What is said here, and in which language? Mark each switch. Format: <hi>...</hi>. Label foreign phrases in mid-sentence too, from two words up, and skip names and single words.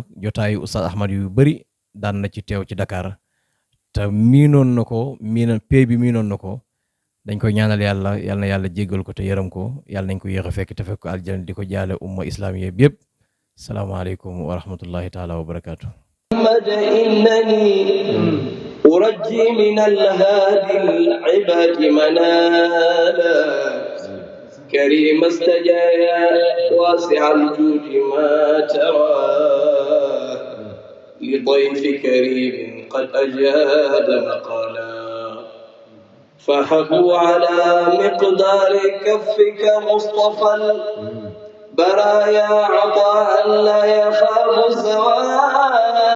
<wo>jotaayu oustaz Ahmad yu bëri daan na ci teew ci Dakar, te miinoon na ko, pay bi miinoon na ko. dañ koy ñaanal yàlla na yàlla jéggal ko te yërëm ko, yàlla nañ ko yéex a fekk te fekk ko aljana. di ko jaale</wo> <ar>الأمة الإسلامية</ar> <wo>bi yëpp.</wo> <ar>السلام عليكم ورحمة الله تعالى وبركاته. أرجي من الهادي العباد منالا كريم استجايا واسع الجود ما ترى لضيف كريم قد أجاد مقالا فحبوا على مقدار كفك مصطفى البرايا عطاء لا يخاف الزوال.</ar>